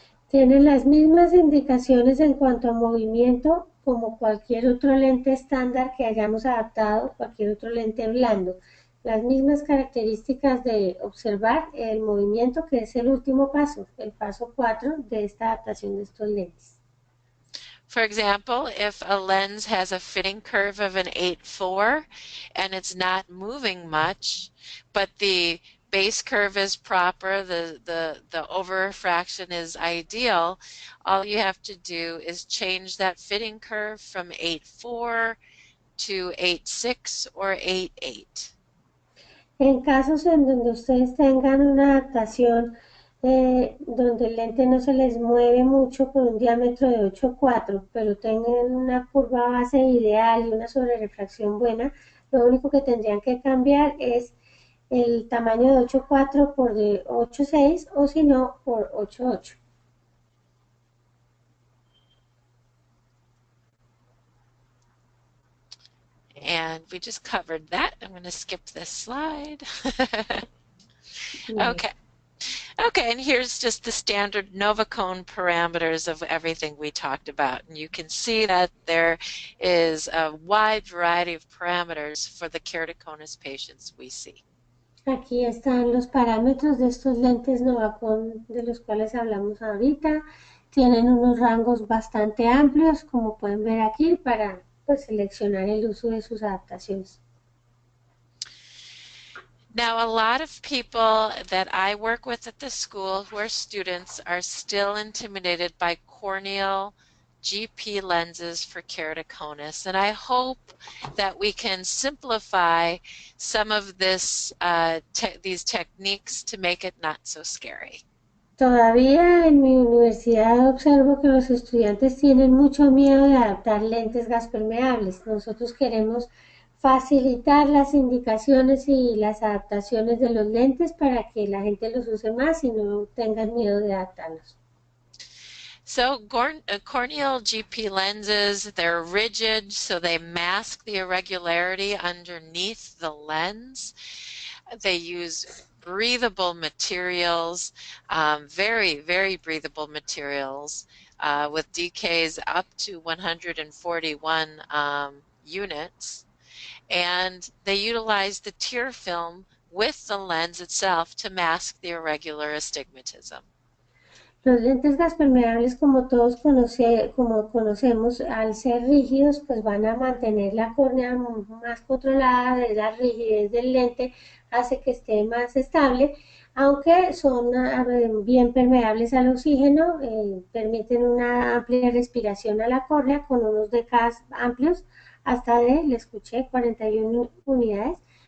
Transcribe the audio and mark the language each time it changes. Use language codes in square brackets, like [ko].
[es] Tienen las mismas indicaciones en cuanto a movimiento como cualquier otro lente estándar que hayamos adaptado, cualquier otro lente blando. Las mismas características de observar el movimiento, que es el último paso, el paso 4 de esta adaptación de estos lentes. [en] For example, if a lens has a fitting curve of an 8.4 and it's not moving much, but the base curve is proper, the over-refraction is ideal, all you have to do is change that fitting curve from 8.4 to 8.6 or 8.8. [es] En casos en donde ustedes tengan una adaptación donde el lente no se les mueve mucho con un diámetro de 8.4, pero tengan una curva base ideal y una sobrerefracción buena, lo único que tendrían que cambiar es el tamaño de 8.4 por de 8.6 o si no por 8.8. [en] And we just covered that. I'm going to skip this slide. [es] Bien. [en] Okay. Okay, and here's just the standard Novacone parameters of everything we talked about. And you can see that there is a wide variety of parameters for the keratoconus patients we see. [es] Aquí están los parámetros de estos lentes Novacone de los cuales hablamos ahorita. Tienen unos rangos bastante amplios, como pueden ver aquí, para seleccionar el uso de sus adaptaciones. [en] Now, a lot of people that I work with at the school who are students are still intimidated by corneal GP lenses for keratoconus, and I hope that we can simplify some of these techniques to make it not so scary. [es] Todavía en mi universidad observo que los estudiantes tienen mucho miedo de adaptar lentes gaspermeables. Nosotros queremos facilitar las indicaciones y las adaptaciones de los lentes para que la gente los use más y no tengan miedo de adaptarlos. [en] So corneal GP lenses, they're rigid, so they mask the irregularity underneath the lens. They use breathable materials, very, very breathable materials, with DKs up to 141 units. And they utilize the tear film with the lens itself to mask the irregular astigmatism. [es] Los lentes gaspermeables, como todos conocemos, al ser rígidos, pues van a mantener la córnea más controlada. La rigidez del lente hace que esté más estable, aunque son bien permeables al oxígeno, permiten una amplia respiración a la córnea con unos DKs amplios, hasta le escuché, 41 unidades.